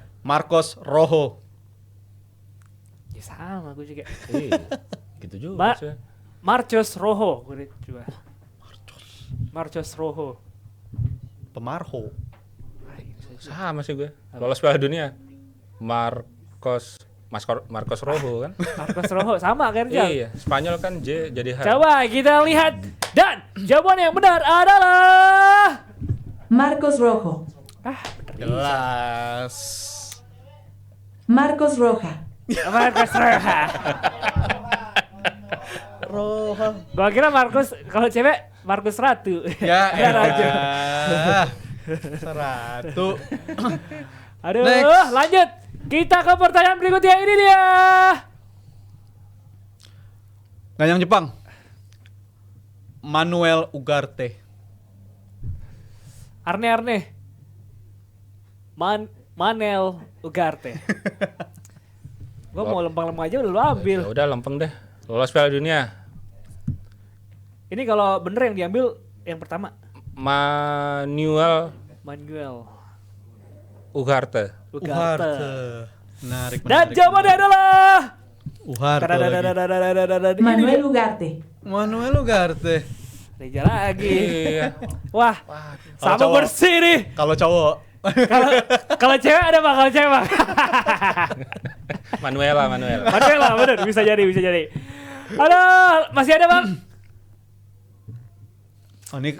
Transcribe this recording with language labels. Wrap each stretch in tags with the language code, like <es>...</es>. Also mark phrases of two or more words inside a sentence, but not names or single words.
<id>Marcos Rojo. Ya sama gue juga. Gitu juga. Marcos Rojo. Gue coba. Marcos Rojo. Pemarho. Sama sih gue. Lolos Piala Dunia. Marcos Rojo kan? Marcos Rojo sama kan Rizal? Iya, Spanyol kan J jadi H. Coba kita lihat. Dan jawaban yang benar adalah Marcos Rojo. Jelas. Marcos Roja. Marcos Rojo. Rojo. Gua kira Marcos kalau cewek Marcos Ratu. Ya, Raja. Seratu. Aduh, Next. lanjut. Kita ke pertanyaan berikutnya, ini dia. Ganyang Jepang. Manuel Ugarte. Arne. Manel Ugarte. Gua mau lempeng-lempeng aja udah lu ambil. Ya udah lempeng deh. Lolos Piala Dunia. Ini kalau bener yang diambil yang pertama. Manuel Ugarte. Menarik. Dan jawabannya adalah Ugarte lagi. Manuel Ugarte. Manuel Ugarte. Reja lagi. Iya. Wah, sama cowok. bersih nih. Kalau cowok. Kalau cewek ada Bang, kalau cewek Bang. Manuela. Manuela, bener, bisa jadi. Aduh, masih ada Bang? Oh, ini</id>